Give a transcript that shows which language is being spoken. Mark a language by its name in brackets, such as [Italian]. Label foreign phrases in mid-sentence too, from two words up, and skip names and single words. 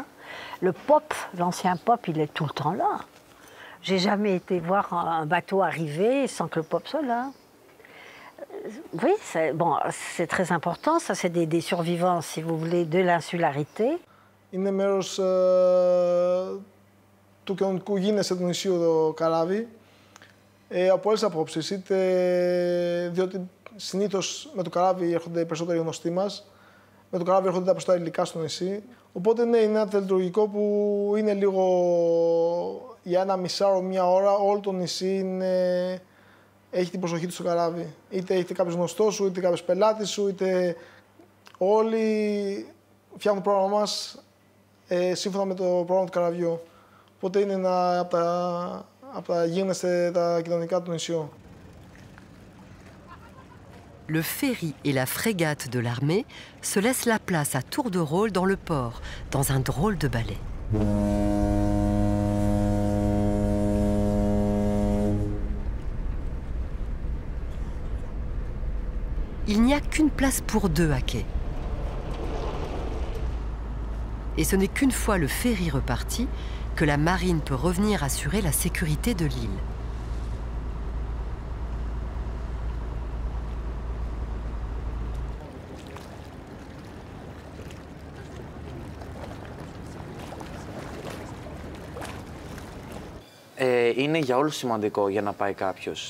[French] Le POP, l'ancien POP, il est tout le temps là. J'ai jamais été voir un bateau arriver sans que le POP soit là. Oui, c'est très important. Ça, c'est des survivants, si vous voulez, de l'insularité. [Greek] Είναι μέρος του κοινωνικού γίνεσθε του νησιού το καράβι. Από όλες τις απόψεις, είτε διότι συνήθως με το καράβι έρχονται οι περισσότεροι γνωστοί μας, με το καράβι έρχονται τα περισσότερα υλικά στο νησί. Οπότε ναι, είναι ένα τελετουργικό που είναι λίγο για ένα μισάωρο, 1 ώρα, όλο το νησί έχει την προσοχή του στο καράβι. Είτε έχετε κάποιος γνωστός σου, είτε κάποιος πελάτης σου, είτε όλοι φτιάχνουν το πρόγραμμα μας σύμφωνα με το πρόγραμμα του καραβιού. Οπότε είναι ένα από τα γίνεστε τα κοινωνικά του νησιού. [French] Le ferry et la frégate de l'armée se laissent la place à tour de rôle dans le port, dans un drôle de ballet. Il n'y a qu'une place pour 2 à quai. Et ce n'est qu'une fois le ferry reparti que la marine peut revenir assurer la sécurité de l'île. [Greek] Είναι για όλους σημαντικό για να πάει κάποιος.